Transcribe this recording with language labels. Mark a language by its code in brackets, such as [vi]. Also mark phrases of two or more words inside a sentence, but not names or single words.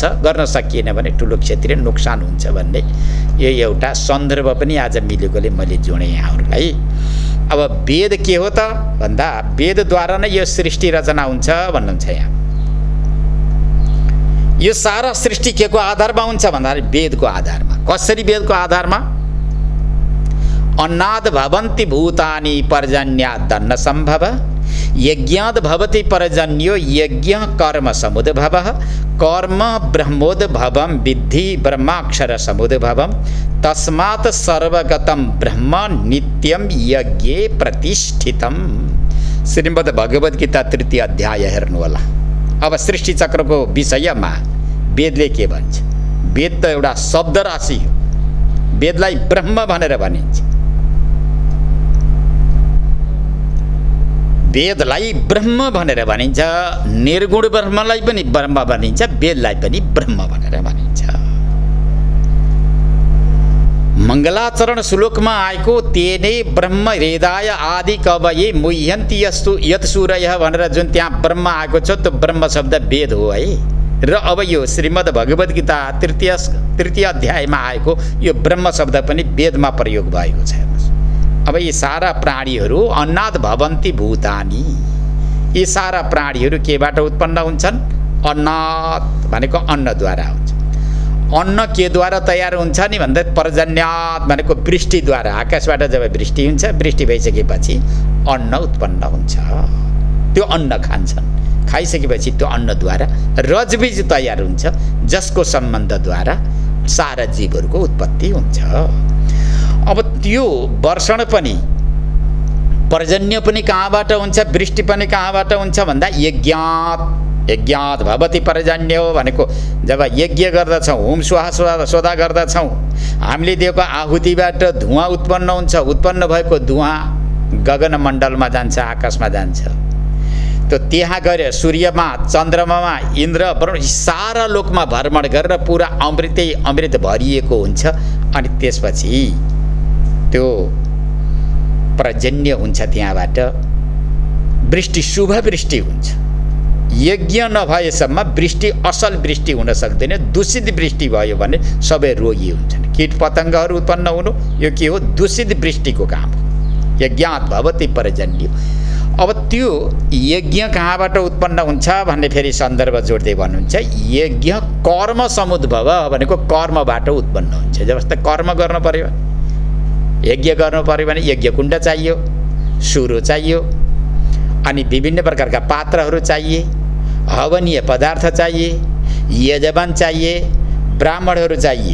[ne] गर्न सकिएन भने ठुलो क्षेत्रीय नोक्सान हुन्छ भन्ने यो एउटा सन्दर्भ पनि आज मिलेकोले मैले जोडेँ यहाँहरूलाई। अब वेद के हो त भन्दा वेदद्वारा नै यो सृष्टि रचना हुन्छ भन्नुहुन्छ यहाँ। यो सारा सृष्टि के को आधारमा हुन्छ भन्दाखेरि वेदको आधारमा। कसरी वेदको आधारमा? [sa] अन्नाद भवन्ति भूतानि पर्जन्यादन्न सम्भव, यज्ञाद भवति पर्जन्यो यज्ञ कर्म समुद्भवः, कर्म ब्रह्मोद्भवं विद्धि ब्रह्माक्षर समुद्भवं, तस्मात् सर्वगतं ब्रह्म नित्यं यज्ञे प्रतिष्ठितम्। [ne] श्रीमद् भगवद् गीता 3 अध्याय हेर्नु होला। अब सृष्टि चक्रको विषयमा वेदले के भन्छ? वेद त एउटा शब्द राशि हो। वेदलाई ब्रह्म भनेर भनिन्छ। वेदलाई ब्रह्म भनेर भनिन्छ। निर्गुण ब्रह्मलाई पनि ब्रह्म भनिन्छ, वेदलाई पनि ब्रह्म भनेर भनिन्छ। मङ्गलाचरण श्लोकमा आएको [sa] तेने ब्रह्म हृदय आदि कवये मुह्यन्ति यत् सूरयः [ne] भनेर जुन त्यहाँ ब्रह्म आएको छ त्यो ब्रह्म शब्द वेद हो है। र अब यो श्रीमद् भगवद् गीता 3 अध्यायमा आएको यो ब्रह्म शब्द पनि वेदमा प्रयोग भएको छ। अब यी सारा प्राणीहरू [sa] अन्नाद भवन्ति भूतानि, [ne] यी सारा प्राणीहरू केबाट उत्पन्न हुन्छन्? अन्नाद भनेको अन्नद्वारा हुन्छ। अन्न केद्वारा तयार हुन्छ नि भन्दा पर्जन्यात भनेको वृष्टिद्वारा। आकाशबाट जब वृष्टि हुन्छ, वृष्टि भइसकेपछि अन्न उत्पन्न हुन्छ। त्यो अन्न खान्छन्। खाइसकेपछि त्यो अन्नद्वारा रजबीज तयार हुन्छ, जसको सम्बन्धद्वारा सारा जीवहरूको उत्पत्ति हुन्छ। अब त्यो वर्षण पनि पर्जन्य पनि कहाँबाट हुन्छ, वृष्टि पनि कहाँबाट हुन्छ भन्दा [sa] यज्ञात भवति पर्जन्यो [ne] भनेको जब यज्ञ गर्दछौँ, होम स्वाहा सोधा गर्दछौँ, हामीले दिएको आहुतिबाट धुवाँ उत्पन्न हुन्छ। उत्पन्न भएको धुवाँ गगनमण्डलमा जान्छ, आकाशमा जान्छ। त्यो त्यहाँ गएर सूर्यमा, चन्द्रमामा, इन्द्र वरुण सारा लोकमा भ्रमण गरेर पुरा अमृत भरिएको हुन्छ। अनि त्यसपछि त्यो पर्जन्य हुन्छ। त्यहाँबाट वृष्टि, शुभ वृष्टि हुन्छ। यज्ञ नभएसम्म वृष्टि असल वृष्टि हुन सक्दैन। दूषित वृष्टि भयो भने सबै रोगी हुन्छन्, कीट पतङ्गहरू उत्पन्न हुनु, यो के हो? दूषित वृष्टिको काम हो। [sa] यज्ञात भवति पर्जन्य। [ne] अब त्यो यज्ञ कहाँबाट उत्पन्न हुन्छ भन्ने फेरि सन्दर्भ जोड्दै भन्नुहुन्छ। [sa] यज्ञ कर्म समुद्भव [ne] भनेको कर्मबाट उत्पन्न हुन्छ। जस्तै कर्म गर्नु पर्यो, यज्ञ गर्नु पर्यो भने यज्ञ कुण्ड चाहियो, सुरो चाहियो, अनि विभिन्न प्रकारका पात्रहरू चाहिए, हवनीय पदार्थ चाहिए, यजमान चाहिए, ब्राह्मणहरू चाहिए।